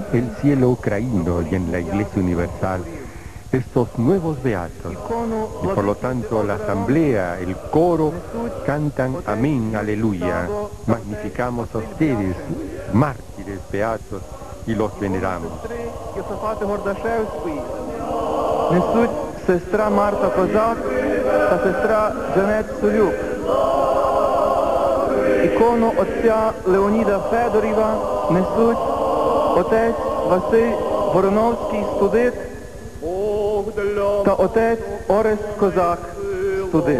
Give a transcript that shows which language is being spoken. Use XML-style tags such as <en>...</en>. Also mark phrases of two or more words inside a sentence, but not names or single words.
<es>el cielo ucraíno y en la Iglesia Universal estos nuevos beatos, y por lo tanto la asamblea, el coro, cantan amén, aleluya. Magnificamos a ustedes, mártires beatos, y los veneramos.</es> <uk>Несуть сестра Марта Козак та сестра Джанет Солюк. Ікону отця Леоніда Федорєва несуть отець Василь Вороновський Студит та отець Орест Козак Студит.</uk>